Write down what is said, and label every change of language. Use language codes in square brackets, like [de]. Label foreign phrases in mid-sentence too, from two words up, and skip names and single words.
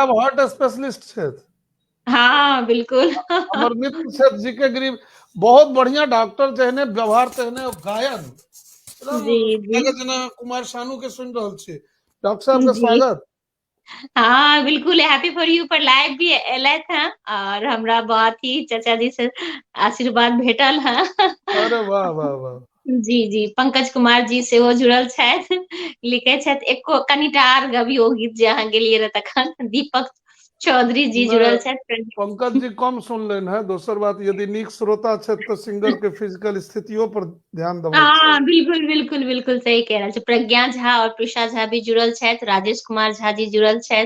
[mai] साहब हार्ट स्पेशलिस्ट छथि, हाँ बिल्कुल। हमर मित्र छथि जीके गिरी, बहुत बढ़िया डॉक्टर, तेहने व्यवहार तेहने गायन, जी एकदम जी लगे जेना कुमार शानू के सुनि रहल छी। डॉक्टर साहब के जी स्वागत। हाँ बिल्कुल, हैप्पी फॉर यू पर लाइव भी एलथि हैं और हमरा बहुत ही चाचा जी से आशीर्वाद भेटल है। अरे वाह वाह वाह। जी जी पंकज कुमार जी सेहो जुड़ल छथि, लिखे छथि एको कनिटा आर गबियो गीत जे अहाँ गेलियै रहे तखन। दीपक चौधरी जी जुड़ल नहीं, छथि। पंकज जी कम सुनलनि हैं। दोसर बात, यदि नीक श्रोता छथि तो सिंगर के फिजिकल स्थितियों पर ध्यान देबाक हाँ चाही। बिल्कुल बिल्कुल बिल्कुल सही कह रहल छै। प्रज्ञा झा और प्रिशा झा भी जुड़ल छथि, राजेश कुमार झा जी जुड़ल छथि